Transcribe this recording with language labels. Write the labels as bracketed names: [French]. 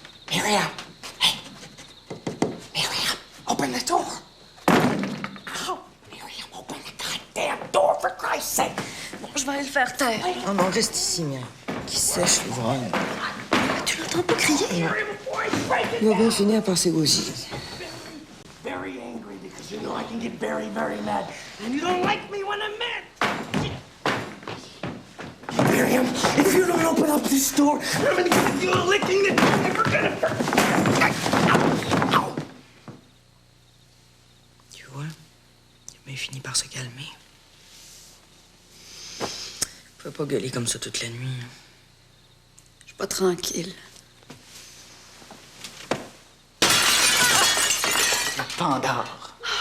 [English] Miriam! Hey! Miriam, open the door! Ow! Miriam, open the goddamn door, for Christ's sake! [French] Bon, je vais aller le faire taire. Oh non, reste ici, Mia. Qui sèche l'ouvrage. Tu l'entends pas crier? Il va bien finir par s'égosiller. [English] Very angry because you know I can get very, very mad. And you don't like me when I'm mad. Miriam, if you don't open up this door, I'm gonna give you a licking that you're never gonna hurt. [French] Tu vois, il a bien fini par se calmer. Je peux pas gueuler comme ça toute la nuit. Je Pas tranquille. Pandore.